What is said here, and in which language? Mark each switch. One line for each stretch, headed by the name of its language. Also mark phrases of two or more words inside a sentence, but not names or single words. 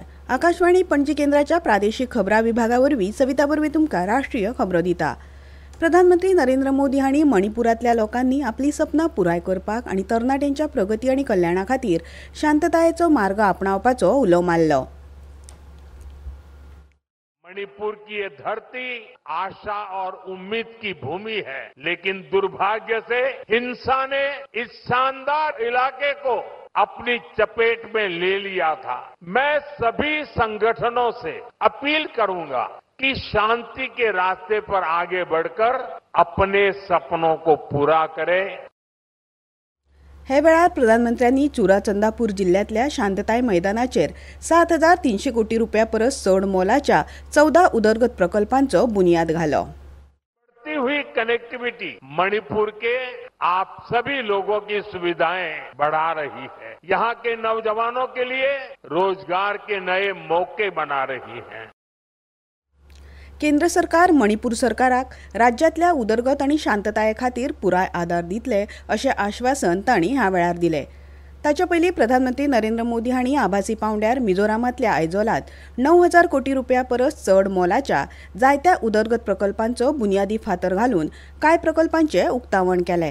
Konkani: आकाशवाणी पणजी केंद्राच्या प्रादेशिक खबरां विभागावरवीं सविता बरवे तुमकां राष्ट्रीय खबरो दिता. प्रधानमंत्री नरेंद्र मोदी हांणी मणिपुरांतल्या लोकांनी आपली सपनां पुराय करपाक आनी तरणाट्यांच्या प्रगती आनी कल्याणा खातीर शांततायेचो मार्ग आपणावपाचो उलो मारलो.
Hindi: मणिपुर की ये धरती आशा और उम्मीद की भूमि है, लेकिन दुर्भाग्य से हिंसा ने इस शानदार इलाके को अपनी चपेट में ले लिया था. मैं सभी संगठनों से अपील करूंगा कि शांति के रास्ते पर आगे बढ़कर अपने सपनों को पूरा करें.
Konkani: हे वेळार प्रधानमंत्र्यांनी चुराचंदापूर जिल्ह्यातल्या शांतताय मैदानाचेर 7,300 कोटी रुपया परस चड मोलाच्या 14 उदरगत प्रकल्पांचो बुनियाद घालो.
Hindi: बढ़ती हुई कनेक्टिविटी मणिपुर के आप सभी लोगों की सुविधाएं बढ़ा रही है. यहाँ के नौजवानों के लिए रोजगार के नए मौके बना रही है.
Konkani: केंद्र सरकार मणिपूर सरकाराक राज्यातल्या उदरगत आनी शांतताये खातीर पुराय आदार दितले अशें आश्वासन तांणी ह्या वेळार दिलें. ताचे पयलीं प्रधानमंत्री नरेंद्र मोदी हांणी आभासी पावंड्यार मिझोरामांतल्या आयजोलात 9,000 कोटी रुपया परस चड मोलाच्या जायत्या उदरगत प्रकल्पांचो बुन्यादी फातर घालून कांय प्रकल्पांचें उक्तावण केलें.